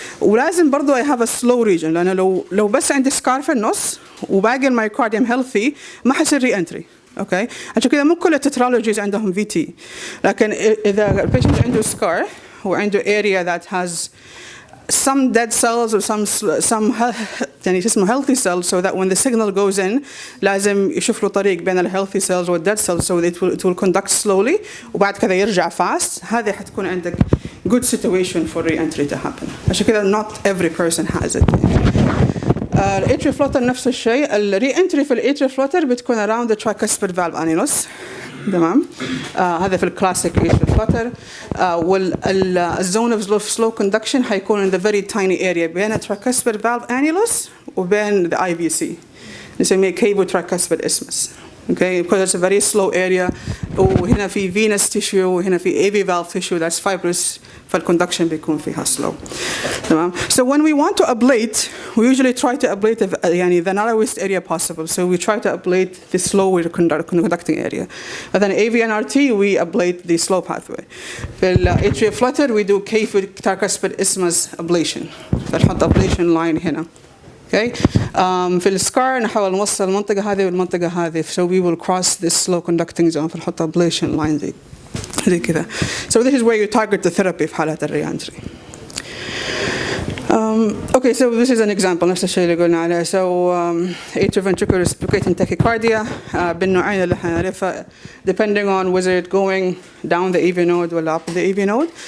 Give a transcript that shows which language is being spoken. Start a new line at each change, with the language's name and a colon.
Arabic: ولازم برضو
English: I have a slow region,
Arabic: لأنه لو بس عندي scar في النص وباقي المايوكارديوم healthy ما حيصير re-entry. Okay, عشان كده مو كل التترالوجيز عندهم VT. لكن إذا البيشنت عنده scar وعنده
English: area that has some dead cells or some
Arabic: يعني اسمه
English: healthy cells, so that when the signal goes in
Arabic: لازم يشوف له طريق بين ال
English: healthy cells وال dead cells, so it will conduct slowly
Arabic: وبعد كذا يرجع
English: fast.
Arabic: هذه حتكون عندك
English: good situation for re-entry to happen.
Arabic: عشان كذا
English: not every person has it.
Arabic: الاتريال فلوتر نفس الشيء. الري-entry في الاتريال فلوتر بتكون
English: around the tricuspid valve annulus.
Arabic: تمام. هذا في الكلاسيك اتريال فلوتر.
English: والزون of slow conduction
Arabic: حيكون
English: in the very tiny area بين tricuspid valve annulus وبين the IVC. نسميه cavo tricuspid isthmus. Okay, because it's a very slow area.
Arabic: وهنا في
English: venous tissue وهنا في AV valve tissue that's fibrous, فالconduction
Arabic: بيكون فيها
English: slow.
Arabic: تمام.
English: So when we want to ablate, we usually try to ablate يعني the narrowest area possible. So we try to ablate the slow conducting area. And then AV and RT, we ablate the slow pathway. في atrial flutter, we do cavo tricuspid isthmus ablation.
Arabic: فنحط ablation line هنا.
English: Okay.
Arabic: في السكار نحاول نوصل المنطقة هذه والمنطقة هذه.
English: So we will cross this slow conducting zone فنحط ablation line
Arabic: زي كذا.
English: So this is where you target the therapy
Arabic: في حالات الري-entry.
English: Okay, so this is an example
Arabic: نفس الشيء اللي قلنا عليه.
English: So atrioventricular reciprocating tachycardia
Arabic: بالنوعين اللي حنعرفها
English: depending on whether it's going down the AV node ولا up the AV node.